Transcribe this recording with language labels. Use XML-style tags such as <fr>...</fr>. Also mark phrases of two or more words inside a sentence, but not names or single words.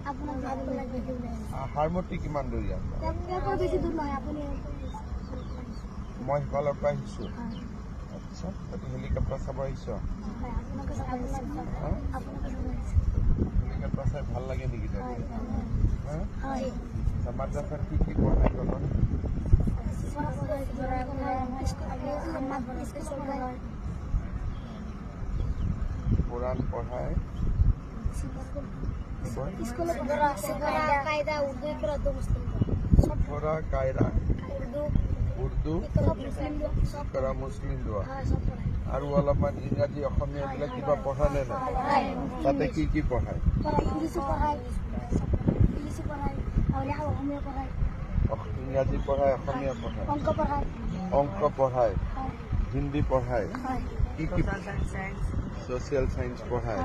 <as>হাৰমতি কিমান দূৰ ইয়াত? মই সিফালৰ পৰা আহিছো। আচ্ছা তহঁতি হেলিকপ্টাৰ চাব আহিছ? হেলিকপ্টাৰ চাই ভাল লাগে নেকি? মাদ্ৰাছাত কি কি পঢ়াই তহঁতক? কোরআন পড়ায় সফরা কায়দা উর্দু করা মুসলিম দোয়া আৰু অলপমান ইংৰাজী অসমীয়া এইবিলাক কিবা পঢ়া নে নাই? তাতে কি কি পঢ়ায়? ইংৰাজী পঢ়ায়, অসমীয়া পঢ়ায়, অংক পঢ়ায়, হিন্দী পঢ়ায়, কি কি</as> <en>social science</en> <as>পঢ়ায়?</as>